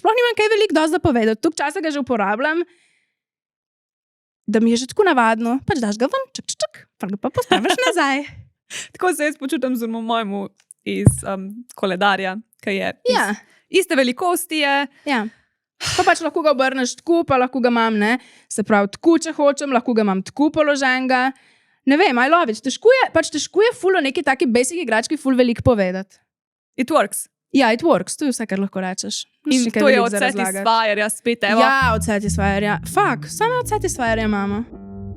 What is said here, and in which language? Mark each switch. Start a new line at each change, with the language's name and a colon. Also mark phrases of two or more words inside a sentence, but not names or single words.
Slovenian: Sploh nimam kaj veliko dosti za povedati, toliko časa ga že uporabljam, da mi je že tako navadno, pač daš ga ven, čak, pa ga pa postaviš nazaj. Tako se jaz počutim z mojemu iz koledarja, ki je Ja, iste velikosti. Je. ja. Pa pač lahko ga obrneš tako, pa lahko ga imam, ne, se pravi tako, če hočem, lahko ga imam tako položenega. Ne vem,
English: I love it.
Slovenian: Težko je ful o neki taki basic igrački ful veliko povedati.
English: It works.
Slovenian: Ja,
English: it works,
Slovenian: to je vse, kar lahko rečeš. In Še kaj to je veliko od za razlagati. Satisfyerja spet, evo. Ja, od Satisfyerja. Fak, samo od Satisfyerja imamo.